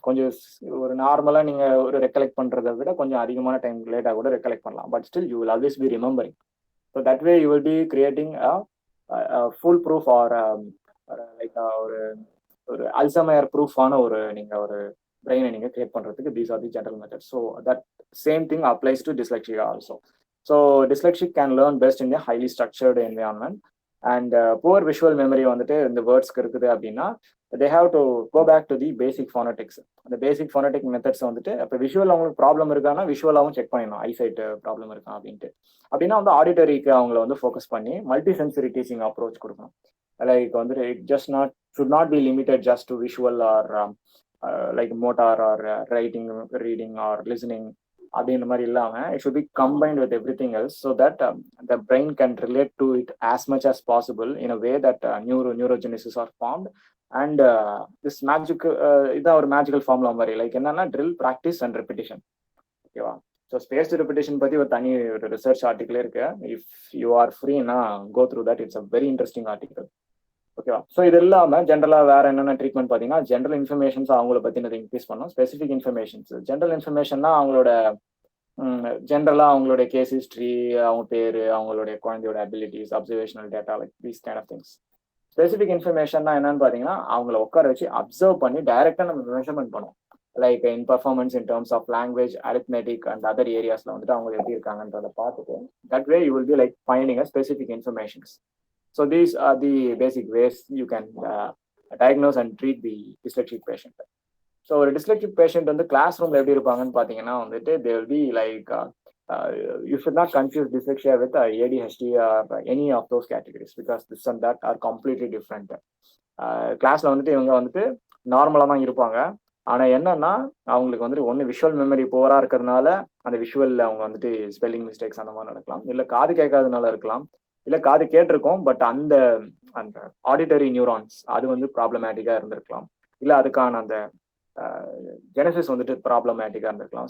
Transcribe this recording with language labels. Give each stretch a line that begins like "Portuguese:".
Tamil: கொஞ்சம் ஒரு நார்மலா நீங்க ஒரு ரெக்கலெக்ட் பண்றதை விட கொஞ்சம் அதிகமான டைம் லேட்டா கூட ரெக்கலெக்ட் பண்ணலாம்,
English: But still you will always be remembering. So that way you will be creating full proof or like
Tamil: ஒரு அல்சைமர் ப்ரூஃபான ஒரு நீங்க ஒரு பிரெயினை நீங்க கிரியேட் பண்றதுக்கு
English: These are the general method. So that same thing applies to dyslexia also. So dyslexic can learn best in a highly structured environment, and poor visual memory
Tamil: வந்துட்டு இந்த வேர்ட்ஸ்க்கு இருக்குது அப்படின்னா
English: they have to go back to the basic phonetics.
Tamil: அந்த பேசிக் phonetic methods வந்துட்டு இப்போ visual அவங்களுக்கு problem இருக்கான்னா விஷுவலாகவும் check பண்ணிடணும், ஐசைட் ப்ராப்ளம் இருக்கா அப்படின்ட்டு. அப்படின்னா வந்து ஆடிட்டரிக்கு அவங்கள வந்து ஃபோக்கஸ் பண்ணி மல்டி சென்சரி டீச்சிங் அப்ரோச் கொடுக்கணும்.
English: like வந்துட்டு it just not should not be limited just to visual or like motor or writing, reading or listening
Tamil: அப்படின்ற மாதிரி இல்லாம
English: it should be combined with everything else so that the brain can relate to it as much as possible in a way that neurogenesis are formed and this magic
Tamil: இதான் ஒரு magical formula மாதிரி, like என்னன்னா
English: Drill, practice and repetition.
Tamil: ஓகேவா?
English: so spaced repetition
Tamil: பத்தி ஒரு தனி ஒரு research ஆர்டிக்கலே இருக்கு.
English: If you are ஃப்ரீனா go through that, it's a very interesting article.
Tamil: ஓகேவா? ஸோ இது இல்லாமல் ஜென்ரலாக வேற என்னென்ன ட்ரீட்மெண்ட் பார்த்தீங்கன்னா, ஜென்ரல் இன்ஃபர்மேஷன்ஸ் அவங்கள பற்றினது இன்க்ரீஸ் பண்ணணும். ஸ்பெசிஃபிக் இன்ஃபர்மேஷன்ஸ், ஜென்ரல் இன்ஃபர்மேஷன்னா அவங்களோட ஜென்ரலாக அவங்களுடைய கேஸ் ஹிஸ்ட்ரி, அவங்க பேர், அவங்களுடைய குழந்தையோட abilities, observational data, like these kind of things. Specific இன்ஃபர்மேஷன்னா என்னன்னு பார்த்தீங்கன்னா அவங்கள உட்கார வச்சு அப்சர்வ் பண்ணி டைரக்டாக நம்ம மெஷர்மெண்ட் பண்ணுவோம்.
English: like in performance in terms of language, arithmetic and other ஏரியாஸ்ல
Tamil: வந்துட்டு அவங்க எப்படி இருக்காங்கன்றதை பார்த்துட்டு
English: That way you will be like finding a specific informations. So these are the basic ways you can diagnose and treat the dyslexic patient. So
Tamil: ஒரு dyslexic patient வந்து class ரூம்ல எப்படி இருப்பாங்கன்னு பார்த்தீங்கன்னா வந்துட்டு
English: They will be like you should not confuse dyslexia with ADHD or any of those categories because this and that are completely different.
Tamil: கிளாஸ்ல வந்துட்டு இவங்க வந்துட்டு நார்மலா தான் இருப்பாங்க. ஆனா என்னன்னா அவங்களுக்கு வந்துட்டு ஒன்று விஷுவல் மெமரி போரா இருக்கிறதுனால அந்த விஷுவல்ல அவங்க வந்துட்டு ஸ்பெல்லிங் மிஸ்டேக்ஸ் அந்த மாதிரி நடக்கலாம், இல்லை காது கேட்காதனால இருக்கலாம், இல்லை காது கேட்டிருக்கோம் பட் அந்த அந்த ஆடிட்டரி நியூரான்ஸ் அது வந்து ப்ராப்ளமேட்டிக்கா இருந்திருக்கலாம், இல்லை அதுக்கான அந்த ஜெனசிஸ் வந்துட்டு ப்ராப்ளமேட்டிக்கா இருந்திருக்கலாம்.